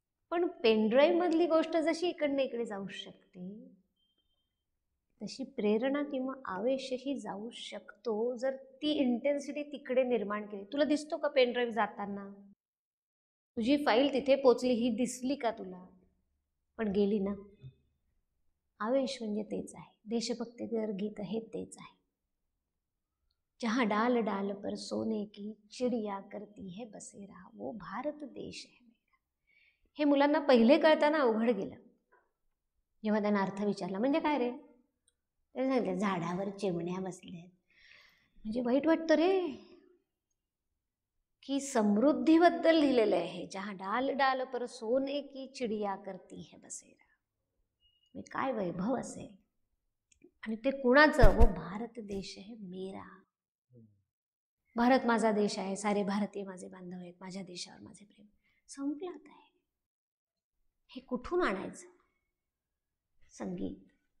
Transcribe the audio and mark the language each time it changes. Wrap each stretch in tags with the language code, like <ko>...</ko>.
<mr>पण पेनड्राईव्ह मधली गोष्ट जशी इकडनं इकडे जाऊ शकते, तशी प्रेरणा किंवा आवेशही जाऊ शकतो जर ती इंटेन्सिटी तिकडे निर्माण केली. तुला दिसतो का पेनड्राईव्ह जाताना? तुझी फाईल तिथे पोचली ही दिसली का तुला? पण गेली ना. आवेश म्हणजे तेच आहे. देशभक्तीपर गीत हे तेच आहे.</mr> <hi>जहाँ डाल डाल पर सोने की चिड़िया करती है बसेरा, वो भारत देश है मेरा.</hi> <mr>हे मुलांना पहिले कळताना अवघड गेलं. जेव्हा त्यांना अर्थ विचारला, म्हणजे काय रे? ते सांगितलं झाडावर चिमण्या बसल्यात. म्हणजे वाईट वाटतं रे की समृद्धीबद्दल लिहिलेलं आहे.</mr> <hi>जहाँ डाल डाल पर सोने की चिड़िया करती है बसेरा.</hi> <mr>म्हणजे काय वैभव असेल, आणि ते कुणाचं?</mr> <hi>वो भारत देश आहे मेरा.</hi> <mr>भारत माझा देश आहे, सारे भारतीय माझे बांधव आहेत, माझ्या देशावर माझे प्रेम. संपलं आहे. हे कुठून आणायचं? संगीत.</mr>